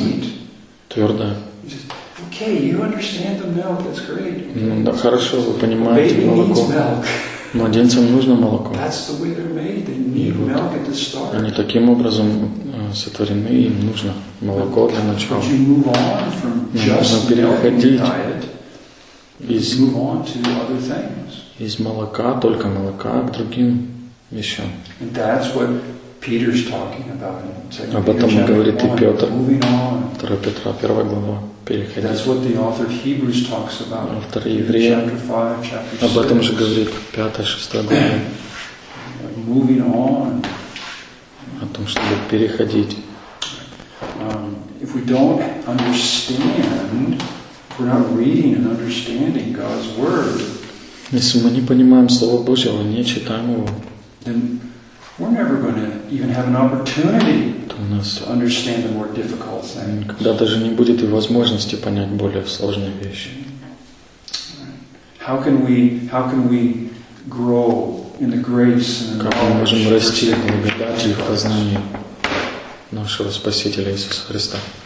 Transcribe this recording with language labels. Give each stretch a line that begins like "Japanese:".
English: Meat.
Russian: Твердое.
English: Okay, you understand the milk, that's great.
Russian: Ну, да, хорошо, вы понимаете молоко. Младенцам нужно молоко.
English: That's the way they're made. They need milk at the start.
Russian: Они таким образом сотворены, им нужно молоко для начала.
English: But you move on from just milk and diet. Move on to other things.
Russian: Из молока, только молока, к другим вещам.
English: And that's what Peter's talking about in 2 Peter chapter
Russian: 1, Петр,
English: moving on.
Russian: 2 Петра, 1 глава, переходить.
English: That's what the author of Hebrews talks about in chapter 5, chapter 6.
Russian: Об этом же говорит 5-6 глава.
English: Moving on.
Russian: О том, чтобы переходить.
English: If we don't understand, if we're not reading and understanding God's word,
Russian: Если мы не понимаем Слово Божьего, не читаем его,
English: then we're never going to even have an opportunity to understand the more difficult things.
Russian: Когда даже не будет и возможности понять более сложные вещи.
English: How can we grow in the grace and
Russian: как мы можем расти в благодати и в познании нашего Спасителя Иисуса Христа?